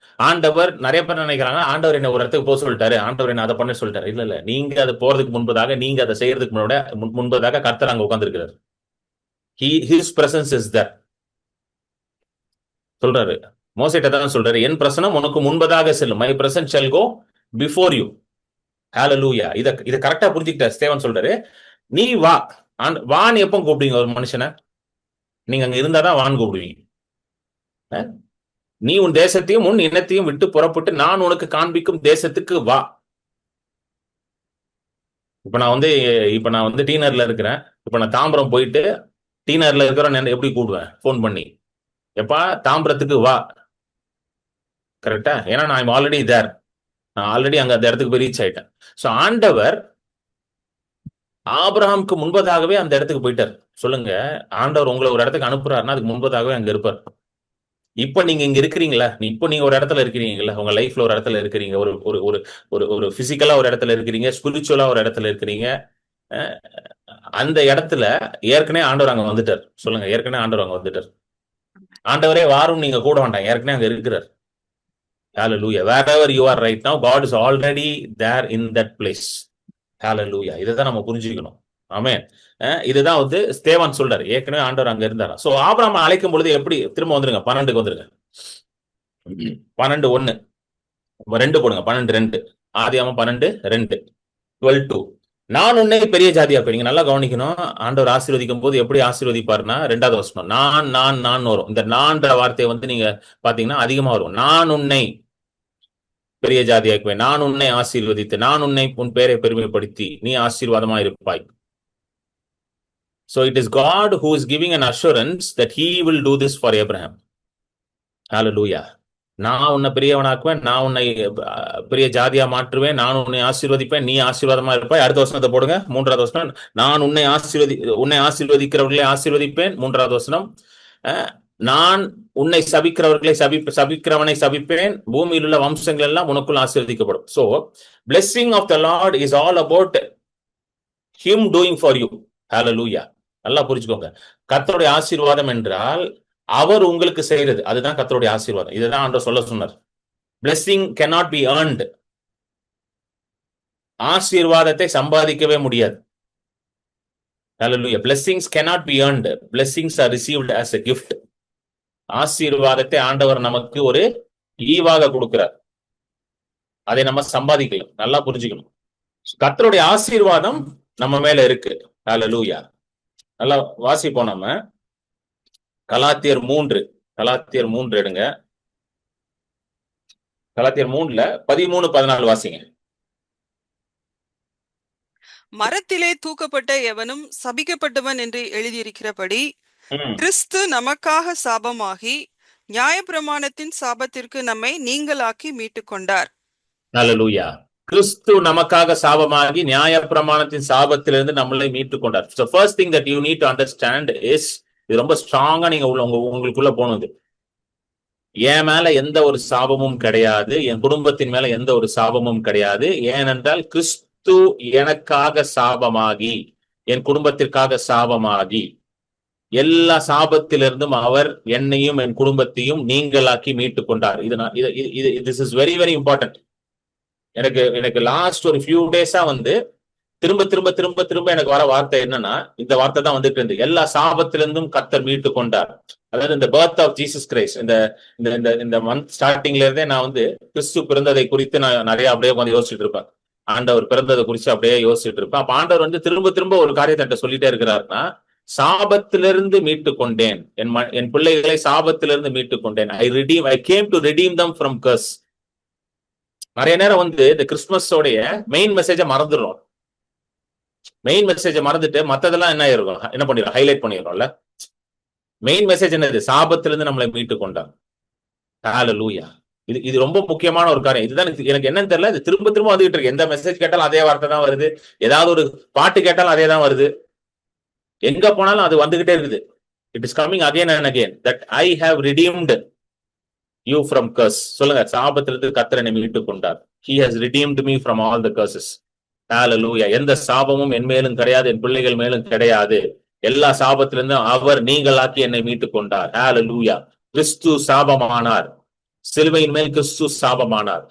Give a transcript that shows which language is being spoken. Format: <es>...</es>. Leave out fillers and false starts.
<ta>ஆண்டவர், நிறைய பேர் நினைக்கிறாங்க ஆண்டவர் என்ன ஒரு இடத்துக்கு போக சொல்லிட்டாரு, ஆண்டவர் என்ன அதை பண்ண சொல்லிட்டாரு. இல்ல, நீங்க அது போறதுக்கு முன்பதாக, நீங்க அதை செய்யறதுக்கு முன்பதாக கர்த்தர் அங்க உட்கார்ந்திருக்கிறார்.</ta> <en>His presence is there.</en> <ta>சொல்றாரு, மோசேட்ட தான் சொல்றாரு, என் பிரசனம் உனக்கு முன்பதாக செல்லும்.</ta> <en>My presence shall go before you.</en> <ta>Hallelujah. இத கரெக்டா புரிஞ்சுக்கிட்டார் ஸ்தேவான். சொல்றாரு, நீ வா. வான் எப்போ கூப்பிடுவீங்க ஒரு மனுஷனை? நீங்க அங்க இருந்தாதான் வான் கூப்பிடுவீங்க. நீ உன் தேசத்தையும் உன் இனத்தையும் விட்டு புறப்பட்டு நான் உனக்கு காண்பிக்கும் தேசத்துக்கு வா. இப்ப நான் வந்து டீனர்ல இருக்கிறேன். இப்ப நான் தாம்பரம் போயிட்டு டீனர்ல இருக்கிறேன், எப்படி கூடுவேன்? போன் பண்ணி, எப்பா தாம்பரத்துக்கு வா. கரெக்டா? ஏன்னா நான் ஆல்ரெடி தேர். நான் ஆல்ரெடி அங்க அந்த இடத்துக்கு போய் ரீச் ஆயிட்டேன். சோ ஆண்டவர் ஆபிரகாமுக்கு முன்பதாகவே அந்த இடத்துக்கு போயிட்டார். சொல்லுங்க, ஆண்டவர் உங்களை ஒரு இடத்துக்கு அனுப்புறாருன்னா அதுக்கு முன்பதாகவே அங்க இருப்பார். இப்ப நீங்க இங்க இருக்கிறீங்களா? இப்ப நீங்க ஒரு இடத்துல இருக்கிறீங்களா? உங்க லைஃப்ல ஒரு இடத்துல இருக்கிறீங்க, ஒரு ஒரு ஒரு ஒரு ஒரு பிசிக்கலா ஒரு இடத்துல இருக்கிறீங்க, ஸ்பிரிச்சுவலா ஒரு இடத்துல இருக்கிறீங்க. அந்த இடத்துல ஏற்கனவே ஆண்டவர் அங்க வந்துட்டார். சொல்லுங்க, ஏற்கனவே ஆண்டவர் அங்க வந்துட்டார். ஆண்டவரே வாரும், நீங்க கூட வேண்டாம், ஏற்கனவே அங்க இருக்கிறார். Hallelujah.</ta> <en>Wherever you are right now, God is already there in that place.</en> <ta>Hallelujah. இதைதான் நம்ம புரிஞ்சுக்கணும். ஆமென். இதுதான் வந்து ஸ்தேவான் சொல்றாரு, ஏற்கனவே ஆண்டவர் அங்க இருந்தாரா. சோ ஆபிரகாமை அழைக்கும் பொழுது எப்படி? திரும்ப வந்துருங்க, 12க்கு வந்துருங்க. 12:1 2 போடுங்க. 12:2 ஆதியாகமம் 12:2 12:2. நான் உன்னை பெரிய ஜாதியாக்குவேன். நீங்க நல்லா கவனிக்கணும். ஆண்டவர் ஆசீர்வதிக்கும் போது எப்படி ஆசீர்வதிப்பாருன்னா, 2வது வசனம் நான் வரும். இந்த நான்ற வார்த்தையை வந்து நீங்க பாத்தீங்கன்னா அதிகமா வரும். நான் உன்னை பெரிய ஜாதியாக்குவேன், நான் உன்னை ஆசீர்வதித்து, நான் உன்னை உன் பேரை பெருமைப்படுத்தி நீ ஆசீர்வாதமா இருப்பாய்.</ta> <en>So it is God who is giving an assurance that he will do this for Abraham. Hallelujah.</en> <ta>நான் உன்னை பெரியவனாக்குவேன், நான் உன்னை பெரிய ஜாதியா மாற்றுவேன், நான் உன்னை ஆசீர்வதிப்பேன், நீ ஆசீர்வாதமா இருப்பாய். அடுத்த வசனத்தை போடுங்க, 3வது வசனம். நான் உன்னை ஆசீர்வதிக்கிறவர்களை ஆசீர்வதிப்பேன். 3வது வசனம். நான் உன்னை சபிக்கிறவனை சபிப்பேன், பூமியில் உள்ள வம்சங்கள் எல்லாம் உனக்குள் ஆசீர்வதிக்கப்படும்.</ta> <en>So blessing of the Lord is all about him doing for you.</en> <ta>Hallelujah. நல்லா புரிஞ்சுக்கோங்க. கர்த்தருடைய ஆசீர்வாதம் என்றால் அவர் உங்களுக்கு செய்யறது, அதுதான் கர்த்தருடைய ஆசீர்வாதம். இதுதான் ஆண்டவர் சொல்ல சொன்னார்.</ta> <en>blessing cannot be earned.</en> <ta>ஆசீர்வாதத்தை சம்பாதிக்கவே முடியாது. Hallelujah.</ta> <en>Blessings cannot be earned. Blessings are received as a gift.</en> <ta>ஆசீர்வாதத்தை ஆண்டவர் நமக்கு ஒரு ஈவாக கொடுக்கிறார். அதை நம்ம சம்பாதிக்கலாம். நல்லா புரிஞ்சுக்கணும். கர்த்தருடைய ஆசீர்வாதம் நம்ம மேல இருக்கு. ஹல்லேலூயா. நல்லா வாசிப்போம். நம்ம கலாத்தியர் 3 எடுங்க. கலாத்தியர் 3ல 13-14 வாசிங்க. மரத்திலே தூக்கப்பட்ட எவனும் சபிக்கப்பட்டவன் என்று எழுதியிருக்கிறபடி கிறிஸ்து நமக்காக சாபமாகி நியாயப்பிரமாணத்தின் சாபத்திற்கு நம்மை நீங்களாக்கி மீட்டுக் கொண்டார். ஹல்லேலூயா. கிறிஸ்து நமக்காக சாபமாகி நியாயப்பிரமாணத்தின் சாபத்திலிருந்து நம்மளை மீட்டுக் கொண்டார்.</ta> <en>So first thing that you need to understand is,</en> <ta>இது ரொம்ப ஸ்ட்ராங்கா நீங்க உங்களுக்குள்ள போனது. என் மேல எந்த ஒரு சாபமும் கிடையாது, என் குடும்பத்தின் மேல எந்த ஒரு சாபமும் கிடையாது. ஏனென்றால் கிறிஸ்து எனக்காக சாபமாகி, என் குடும்பத்திற்காக சாபமாகி, எல்லா சாபத்திலிருந்தும் அவர் என்னையும் என் குடும்பத்தையும் நீங்களாக்கி மீட்டுக் கொண்டார்.</ta> <en>this is very very important.</en> <ta>எனக்கு லாஸ்ட் ஒரு ஃபியூ டேஸா திரும்ப திரும்ப திரும்ப திரும்ப எனக்கு வர வார்த்தை என்னன்னா, இந்த வார்த்தை தான் வந்துட்டு இருந்து, எல்லா சாபத்திலிருந்தும் கர்த்தர் மீட்டு கொண்டார். அதாவது இந்த பர்த் ஆஃப் ஜீசஸ் கிரைஸ்ட், இந்த மந்த் ஸ்டார்டிங்ல இருந்தே நான் கிறிஸ்து பிறந்ததை குறித்து நான் நிறைய அப்படியே யோசிச்சுட்டு இருப்பேன். ஆண்டவர் பிறந்ததை குறித்து அப்படியே யோசிச்சுட்டு இருப்பேன். அப்ப ஆண்டவர் திரும்ப திரும்ப ஒரு காரியத்தை சொல்லிட்டே இருக்கிறாருன்னா, சாபத்திலிருந்து மீட்டு கொண்டேன், என் பிள்ளைகளை சாபத்திலிருந்து மீட்டு கொண்டேன்.</ta> <en>I came to redeem them from curse.</en> <ta>நிறைய நேரம் இந்த கிறிஸ்துமஸோடைய மெயின் மெசேஜை மறந்துடுறோம். மெயின் மெசேஜை மறந்துட்டு மத்ததெல்லாம் என்ன பண்ணிடுறோம், ஹைலைட் பண்ணிடுறோம்ல. மெயின் மெசேஜ் என்னது? சாபத்திலிருந்து நம்மளை மீட்டு கொண்டார். ஹல்லேலூயா. இது ரொம்ப முக்கியமான ஒரு காரியம். இதுதான் எனக்கு என்னன்னு தெரியல, இது திரும்ப திரும்ப வந்துகிட்டு இருக்கு. எந்த மெசேஜ் கேட்டாலும் அதே வார்த்தை தான் வருது, ஏதாவது ஒரு பாட்டு கேட்டாலும் அதே தான் வருது, எங்க போனாலும் அது வந்துகிட்டே இருக்குது.</ta> <en>It is coming again and again, that I have redeemed you from curse.</en> <ta>சொல்லுங்க, சாபத்திலிருந்து கர்த்தர் என்னை மீட்டுக் கொண்டார்.</ta> <en>He has redeemed me from all the curses. Hallelujah.</en> <ta>எந்த சாபமும் என் மேலும் கிடையாது, என் பிள்ளைகள் மேலும் கிடையாது. எல்லா சாபத்திலிருந்தும் அவர் நீங்களாக்கி என்னை மீட்டுக் கொண்டார். Hallelujah. கிறிஸ்து சாபமானார், சிலுவையின் மேல் கிறிஸ்து சாபமானார்.</ta>